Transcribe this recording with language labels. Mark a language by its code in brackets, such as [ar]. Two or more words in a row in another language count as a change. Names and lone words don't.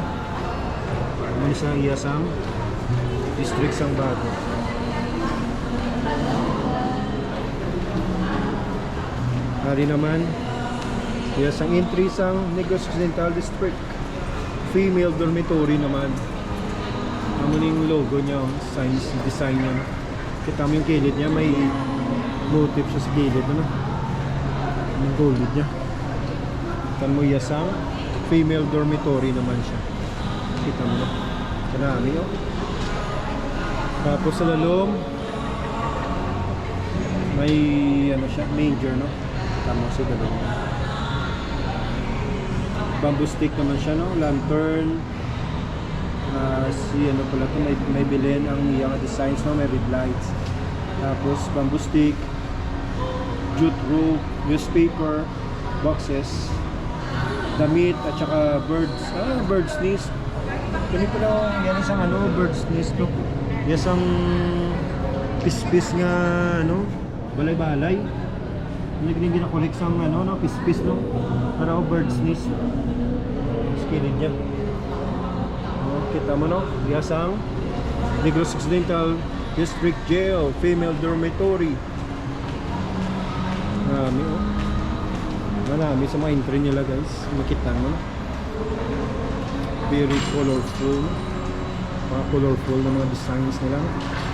[hil] May isang iyasang district sang Bago. Hari naman iyasang entry sang Negros Occidental District. [en] Female dormitory naman. [hil] Amo ning logo niya, design niya, no? [tl] Kita mo yung kilid niya, may motif siya sa gilid, ano? Yung gold niya. [hil] Kan mo iyasang [en] female dormitory [hil] naman siya. [tl] Kita mo, no? Kanami, oh. Tapos sa lalong may ano siya, major, no? Kita mo sa lalong. [en] Bamboo stick [tl] naman siya, no? [en] Lantern. [tl] Si ano pala ito, may bilhin ang iyang designs, no? May [en] red lights. [tl] Tapos [en] bamboo stick, jute rope, newspaper, boxes, [tl] damit at saka birds. [en] Bird's nest. [tl] Kani pala yan isang ano, [en] bird's nest, [tl] no? [hil] Isang pispis nga ano, balay-balay. Hindi gina-collect sang ano, no, pispis, no? [tl] Para [en] bird's nest. [tl] Skilid niya. Kita mo, no? Isang Negros Occidental District Jail, [en] female dormitory. [tl] Marami, oh. Marami sa mga entry nila, guys. Makita mo, no? [en] Very colorful. [tl] Mga colorful na mga designs nila.